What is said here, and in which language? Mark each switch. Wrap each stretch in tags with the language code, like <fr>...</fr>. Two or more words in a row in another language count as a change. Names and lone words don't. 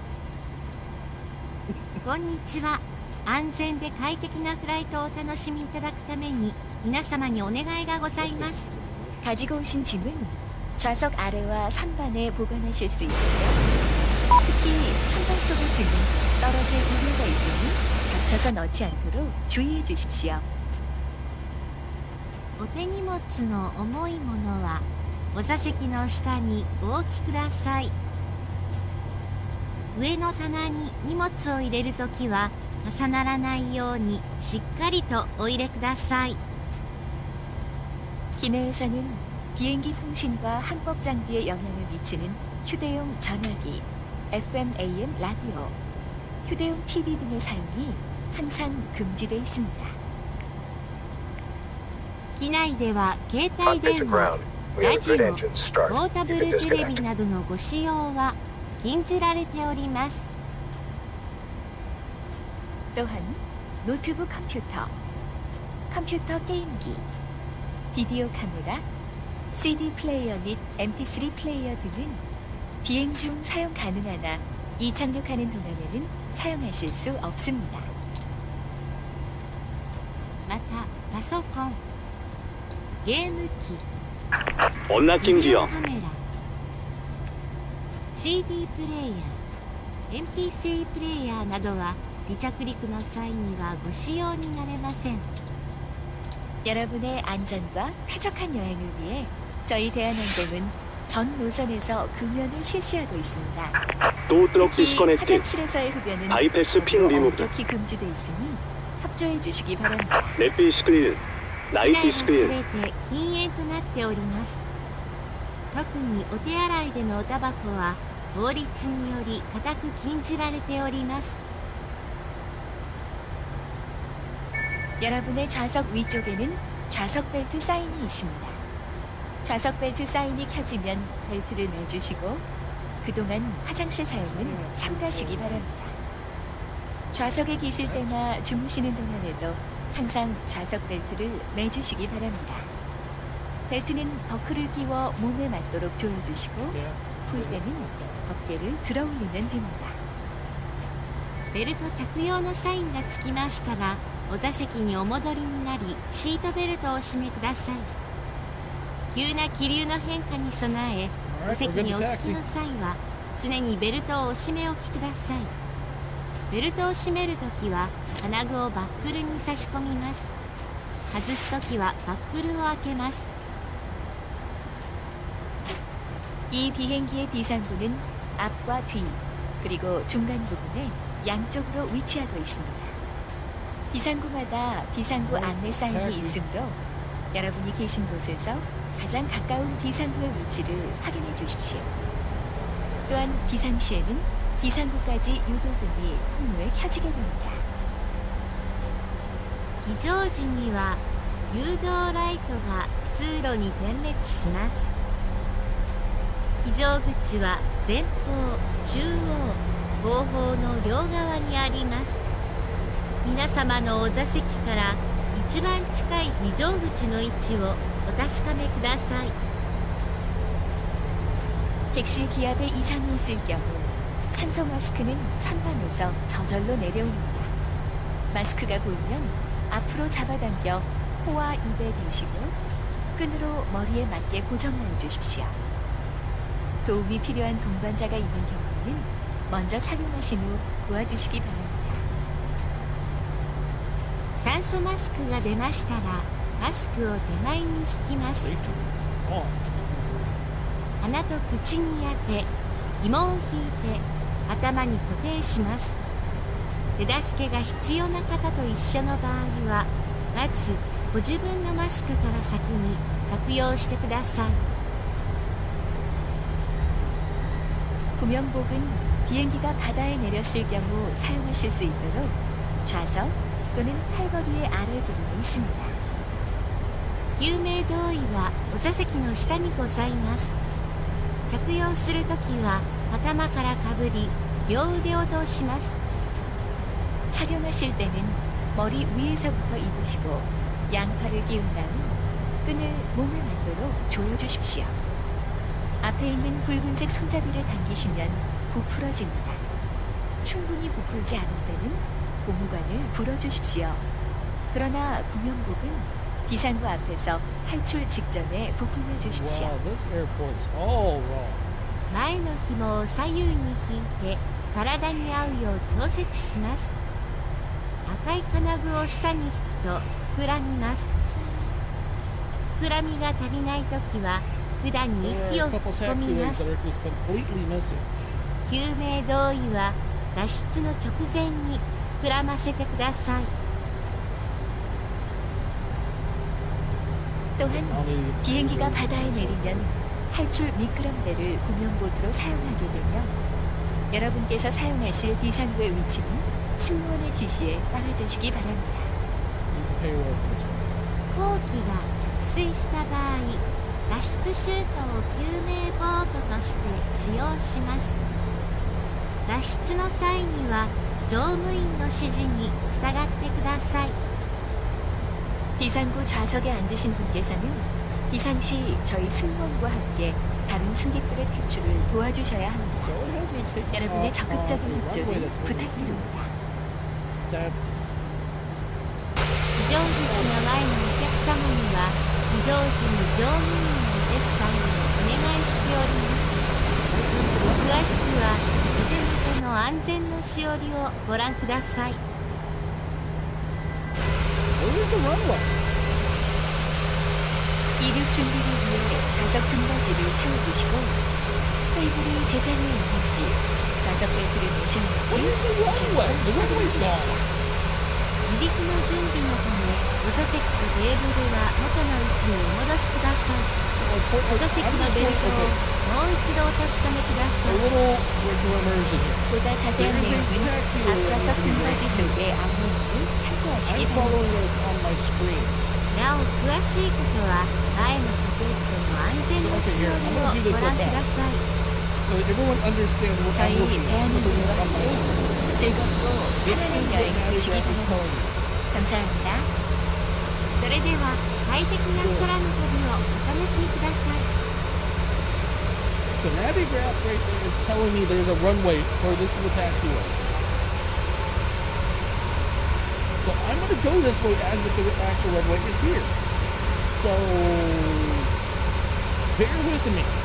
<ja>こんにちは。安全で快適なフライトをお楽しみいただくために皆様にお願いがございます。</ja> <ko>가지고 오신 짐은 좌석 아래와 선반에 보관하실 수 있고요. 특히 선반 속의 짐은 떨어질 우려가 있으니 겹쳐서 넣지 않도록 주의해 주십시오.</ko> <ja>お手荷物の重いものはお座席の下にお置きください。上の棚に荷物を入れるときは重ならないようにしっかりとお入れください。</ja> <ko>기내에서는 비행기 통신과 항법 장비에 영향을 미치는 휴대용 전화기, FM, AM 라디오, 휴대용 TV 등의 사용이 항상 금지되어 있습니다.</ko> <ja>機内では携帯電話、 ラジオ、ポータブルテレビなどのご使用は禁じられております。</ja> <ko>또한 노트북 컴퓨터, 컴퓨터 게임기, 비디오 카메라, CD 플레이어 및 MP3 플레이어 등은 비행 중 사용 가능하나 이착륙하는 동안에는 사용하실 수 없습니다.</ko> <ja>またパソコン、ゲーム機、</ja> <en>언락킹</en> <ja>ビデオ</ja> <en>기어,</en> <ja>カメラ、 CD プレイヤー、 MP3 プレイヤーなどは離着陸の際にはご使用になれません。</ja> <ko>여러분의 안전과 쾌적한 여행을 위해 저희 대한항공은 전 노선에서 금연을 실시하고 있습니다.</ko> <en>no truck</en> <ko>특히</ko> <en>디스커넥트,</en> <ko>화장실에서의 흡연은</ko> <en>bypass pin</en> <ko>법으로</ko> <en>리무브,</en> <ko>엄격히 금지돼 있으니 협조해 주시기 바랍니다.</ko> <en>nav screen,</en> <ja>機</ja> <en>나이트</en> <ja>内はす</ja> <en>스크린,</en> <ja>べて禁煙となっております。特にお手洗いでのおタバコは法律により固く禁じられております。</ja> <ko>여러분의 좌석 위쪽에는 좌석 벨트 사인이 있습니다. 좌석 벨트 사인이 켜지면 벨트를 매주시고 그동안 화장실 사용은 삼가시기 바랍니다. 좌석에 계실 때나 주무시는 동안에도 항상 좌석 벨트를 매주시기 바랍니다. 벨트는 버클을 끼워 몸에 맞도록 조여주시고 풀 때는 덮개를 들어 올리면 됩니다.</ko> <ja>ベルト着用のサインがつきましたらお座席にお戻りになりシートベルトをお締めください。急な気流の変化に備えお席にお着きの際は常にベルトをお締めおきください。ベルトを締めるときは金具をバックルに差し込みます。外すときはバックルを開けます。</ja> <ko>이 비행기의 비상구는 앞과 뒤 그리고 중간 부분에 양쪽으로 위치하고 있습니다. 비상구마다 비상구 안내 사인이 있으므로 여러분이 계신 곳에서 가장 가까운 비상구의 위치를 확인해 주십시오. 또한 비상시에는 비상구까지 유도등이 통로에 켜지게 됩니다.</ko> <ja>非常時には誘導ライトが通路に点滅します。非常口は前方、中央、後方の両側にあります。皆様のお座席から一番近い非常口の位置をお確かめください。</ja> <ko>객실 기압에 이상이 있을 경우 산소 마스크는 선반에서 저절로 내려옵니다. 마스크가 보이면 앞으로 잡아당겨 코와 입에 대시고 끈으로 머리에 맞게 고정하여 주십시오. 도움이 필요한 동반자가 있는 경우에는 먼저 착용하신 후 도와주시기 바랍니다.</ko> <ja>酸素マスクが出ましたらマスクを手前に引きます。鼻と口に当て紐を引いて頭に固定します。手助けが必要な方と一緒の場合はまずご自分のマスクから先に着用してください。</ja> <ko>구명복은 비행기가 바다에 내렸을 경우 사용하실 수 있도록 좌석 또는 팔걸이의 아래 부분에 있습니다.</ko> <ja>救命胴衣はお座席の下にございます。着用するときは頭からかぶり両腕を通します。</ja> <ko>착용하실 때는 머리 위에서부터 입으시고 양팔을 끼운 다음 끈을 몸에 맞도록 조여주십시오. 앞에 있는 붉은색 손잡이를 당기시면 부풀어집니다. 충분히 부풀지 않을 때는 고무관을 풀어주십시오. 그러나 구명복은 비상구 앞에서 탈출 직전에 부풀려 주십시오.</ko> <en>Wow, this airport's all wrong.</en> <ja>前の紐を左右に引いて体に合うよう調節します。赤い金具を下に引くと膨らみます。膨らみが足りないときは管に</ja> <en>There</en> <ja>息</ja> <en>are</en> <ja>を</ja> <en>a</en> <ja>吹</ja> <en>couple</en> <ja>き込み</ja> <en>taxiways</en> <ja>ます。</ja> <en>that are just completely missing.</en> <ja>救命胴衣は脱出の直前に膨らませてください。</ja> <ko>또한 비행기가 바다에 내리면 탈출 미끄럼대를 구명보트로 사용하게 되며 여러분께서 사용하실 비상구의 위치는 승무원의 지시에 따라주시기 바랍니다.</ko> <en>You can pay more for this one.</en> <ja>飛行機が着水した場合脱出シュートを救命ボートとして使用します。脱出の際には乗務員の指示に従ってください。</ja> <ko>비상구 좌석에 앉으신 분께서는 비상시 저희 승무원과 함께 다른 승객들의 탈출을 도와주셔야 합니다.</ko> <en>So it has me taking</en> <ko>여러분의</ko> <en>off</en> <ko>적극적인</ko> <en>the runway</en> <ko>협조를</ko> <en>that's over here.</en> <ko>부탁드립니다.</ko> <en>That's</en> <ja>非常口の前のお客様には非常時に乗務員のお手伝いをお願いしております。詳しくは腕元の安全のしおりをご覧ください。</ja> <en>where's the runway?</en> <ko>이륙 준비를 위해 좌석 등받이를 세워주시고 테이블이 제자리에 있는지 좌석 벨트를 매셨는지 다시 한번 확인해주십시오.</ko> <ja>離陸の準備のためお座席とテーブルは元の位置にお戻しください。お座席のベルトをもう一度お確かめくだ</ja> <en>A</en> <ja>さい。</ja> <en>little virtual immersion here.</en> <ko>보다 자세한 내용은 앞좌석 등받이 속의 안내문을</ko> <en>I'm</en> <ko>참고하시기 바랍니다.</ko> <en>following it on my screen.</en> <ja>なお詳しいことは前のカポットの安全のしおりをご覧ください。</ja> <en>So everyone understands what I'm</en> <ko>저희</ko> <en>looking at.</en> <ko>대한민국과</ko> <en>On my</en> <ko>함께 즐겁고 편안한 여행을 하시기 바랍니다. 감사합니다.</ko> <ja>それでは快適な空の旅をお楽しみください。</ja> <en>So Navigraph right there is telling me there's a runway or this is a taxiway. So I'm gonna go this way as if the actual runway is here. So bear with me.</en>